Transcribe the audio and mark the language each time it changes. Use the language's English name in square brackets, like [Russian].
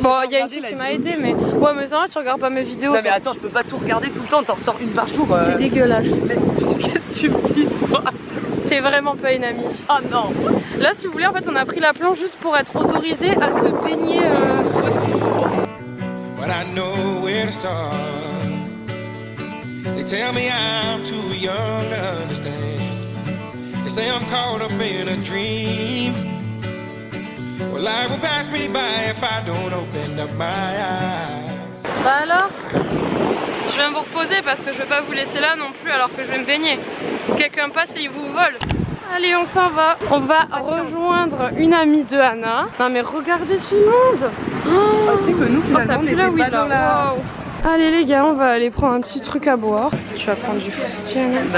[French] bon il y a une fille qui m'a aidé mais... Ouais mais ça va tu regardes pas mes vidéos. Non mais attends je peux pas tout regarder tout le temps, t'en ressors une par jour. T'es dégueulasse. Mais qu'est-ce que tu me dis toi? T'es vraiment pas une amie. Oh non. Là si vous voulez en fait on a pris la plonge juste pour être autorisé à se baigner [English] But I know where to start. They tell me I'm too young to understand. They say I'm caught up in a dream. Well, life will pass me by if I don't open up my eyes. [French] Bah alors? Je viens vous reposer parce que je vais pas vous laisser là non plus alors que je vais me baigner. Quelqu'un passe et il vous vole. Allez on s'en va. On va rejoindre une amie de Anna. Non mais regardez ce monde. Oh, tu sais que nous finalement ça pue la weed là. Wow. Allez les gars, on va aller prendre un petit truc à boire. Tu vas prendre du Fousti Anna?